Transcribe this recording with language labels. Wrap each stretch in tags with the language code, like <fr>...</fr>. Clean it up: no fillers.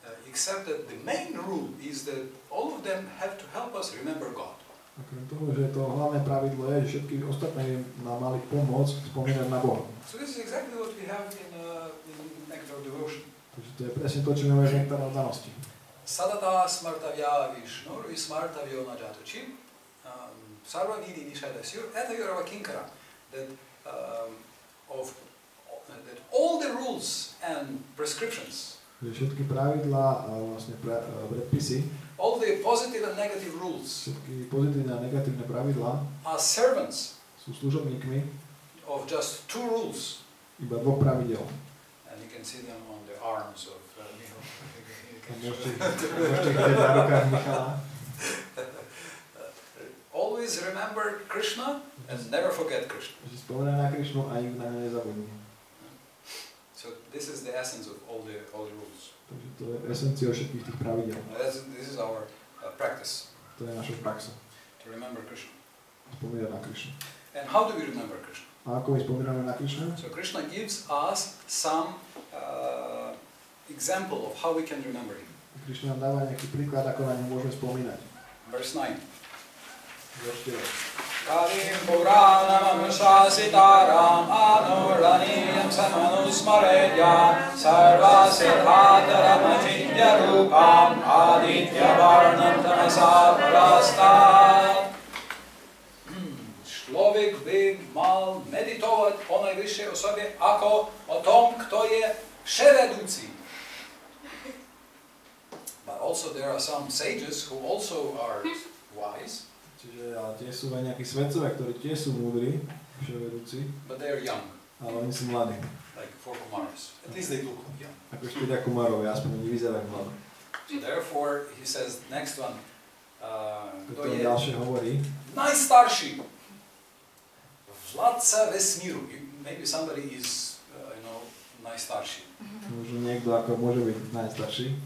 <en>Except that the main rule is that all of them have to help us remember God.</en> <sk>Okrem toho, že to hlavné pravidlo je, že všetky ostatné nám mali pomôcť spomínať na Boha.</sk> <en>So this is exactly what we have in Nectar of Devotion.</en> <sk>Takže to je presne to, čo máme v Nektar oddanosti. Sadata</sk> <sa>smartavya Vishnu smartavyo najatuchim sarva vidi nishadasyo eta yorava kinkara.</sa> <en>That all the rules and prescriptions,</en> <sk>všetky pravidlá a vlastne predpisy,</sk> <en>all the positive and negative rules,</en> <sk>všetky pozitívne a negatívne pravidlá,</sk> <en>are servants</en> <sk>sú služobníkmi</sk> <en>of just 2 rules.</en> <sk>Iba 2 pravidel.</sk> <en>And you can see them on the arms of Michal.</en> <sk>Môžete vidieť na rukách Michala.</sk> <en>Always remember Krishna and never forget Krishna.</en> <sk>Spomínaj na Krišnu a nikdy na ňa nezabudni.</sk> <en>So this is the essence of all the rules.</en> <sk>Takže to je esencia všetkých tých pravidel.</sk> <en>This is our practice.</en> <sk>To je naša praxa.</sk> <en>To remember Krishna.</en> <sk>Spomínať na Krišnu.</sk> <en>And how do we remember Krishna?</en> <sk>A ako my spomíname na Krišnu?</sk> <en>So Krishna gives us some example of how we can remember him.</en> <sk>Krišna nám dáva nejaký príklad, ako na ňu môžeme spomínať.</sk> <en>Verse 9.</en> <sa>Karim Puranam Shasitaram Anuraniyam Samanusmaredya Sarva Siddhataram Achintya Rupam Aditya Varnam Tamasa Parastat.</sa> <sk>Človek by mal meditovať o najvyššej osobe ako o tom, kto je vševedúci.</sk> <en>But also there are some sages who also are wise.</en> <sk>Čiže tie sú aj nejakí svetcovia, ktorí tiež sú múdri, vševedúci.</sk> <en>But they are young.</en> <sk>Ale oni sú mladí.</sk> <en>Like 4 Kumaras. At least they look young.</en> <sk>Ako 4 Kumarov, aspoň oni vyzerajú mladí.</sk> <en>So therefore, he says, next one,</en> <sk>kto je ďalšie hovorí, najstarší vládca vesmíru.</sk> <en>Maybe somebody is,</en> <sk>najstarší. Možno niekto ako môže byť najstarší.</sk>